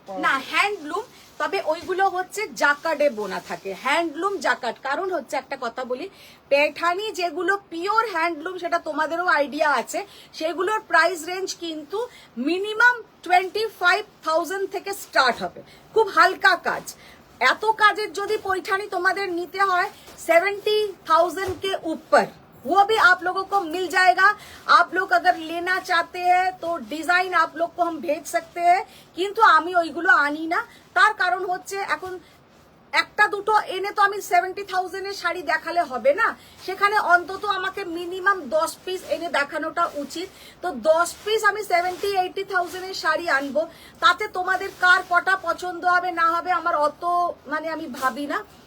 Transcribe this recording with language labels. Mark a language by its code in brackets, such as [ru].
[bn] না হ্যান্ডলুম, তবে ওইগুলো হচ্ছে জাকার্ডে বোনা থাকে, হ্যান্ডলুম জাকার্ড। কারণ হচ্ছে একটা কথা বলি, পেঠানি যেগুলো পিওর হ্যান্ডলুম সেটা তোমাদেরও আইডিয়া আছে, সেগুলোর প্রাইস রেঞ্জ কিন্তু মিনিমাম 25,000 থেকে স্টার্ট হবে। খুব হালকা কাজ, এত কাজের যদি पैठानी তোমাদের নিতে হয় 70,000 [hi] के ऊपर, वो भी आप लोगों को मिल जाएगा। आप लोग अगर लेना चाहते हैं तो डिजाइन आप लोग को हम भेज सकते हैं, [bn] কিন্তু আমি ওইগুলো আনি না। তার কারণ হচ্ছে এখন একটা দুটো এনে তো আমি 70,000 এর শাড়ি দেখালে হবে না, সেখানে অন্তত আমাকে মিনিমাম 10 পিস এনে দেখানোটা উচিত। তো 10 পিস আমি 70-80,000 এর শাড়ি আনবো, তাতে তোমাদের কার কটা পছন্দ হবে না হবে আমার অত মানে আমি ভাবি না।